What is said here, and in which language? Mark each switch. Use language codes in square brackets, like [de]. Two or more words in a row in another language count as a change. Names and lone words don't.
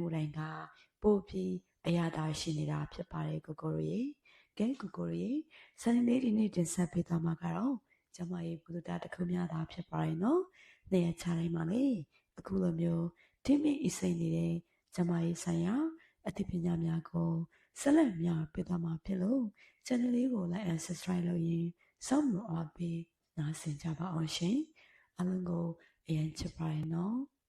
[my] တိုင်းကပိုပြီးအရာသာရှိနေတာဖြစ်ပါတယ်ကိုကိုရေ။ကဲကိုကိုရေစနေနေ့ဒီနေ့တင်ဆက်ပေးသွားမှာကတော့ကျမရဲ့ဘုဒ္ဓတစ်ခုများသာဖြစ်ပါတယ်နော်။နေရာချတိုင်းမှာလေအခုလိုမျိုးထိမိအစိမ့်နေတဲ့ကျမရဲ့ဆိုင်ရာအသိပညာများကိုဆက်လက်များပေးသွားမှာဖြစ်လို့ channel လေးကို [en] like and subscribe [my] လုပ်ရင်စောင့်မျှော်အားပေးနားဆင်ကြပါအောင်ရှင်အားလုံးကိုအရင်ချစ်ပါရနော်